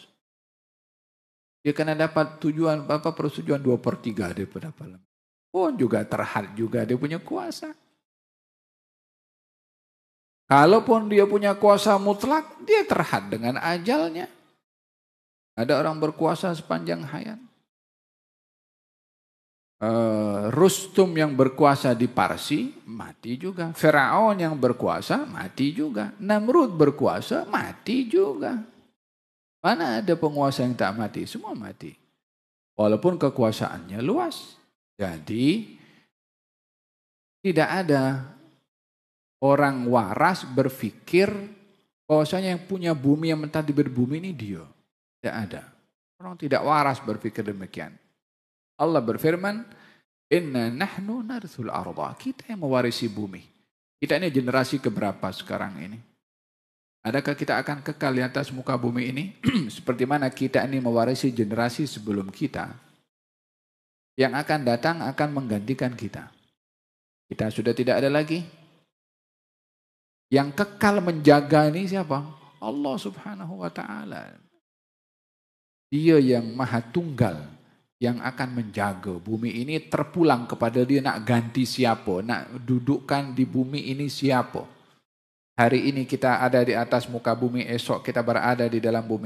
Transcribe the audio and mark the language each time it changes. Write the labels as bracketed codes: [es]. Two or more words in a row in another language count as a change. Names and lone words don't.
[ms] Dia kena dapat persetujuan 2/3 daripada parlemen. Pun juga terhad juga dia punya kuasa. Kalaupun dia punya kuasa mutlak, dia terhad dengan ajalnya. Ada orang berkuasa sepanjang hayat. Rustum yang berkuasa di Parsi, mati juga. Firaun yang berkuasa, mati juga. Namrud berkuasa, mati juga. Mana ada penguasa yang tak mati? Semua mati. Walaupun kekuasaannya luas. Jadi, tidak ada orang waras berpikir bahwasanya yang punya bumi yang mentah di berbumi ini dia. Tidak ada. Orang tidak waras berpikir demikian. Allah berfirman, [ar] "إنا نحن نرث الأرض." [ms] Kita yang mewarisi bumi. Kita ini generasi keberapa sekarang ini? Adakah kita akan kekal di atas muka bumi ini? Seperti mana kita ini mewarisi generasi sebelum kita? Yang akan datang akan menggantikan kita. Kita sudah tidak ada lagi. Yang kekal menjaga ini siapa? [ar] الله سبحانه وتعالى. [ms] Dia yang maha tunggal, yang akan menjaga bumi ini terpulang kepada dia nak ganti siapa, nak dudukkan di bumi ini siapa. Hari ini kita ada di atas muka bumi, esok kita berada di dalam bumi.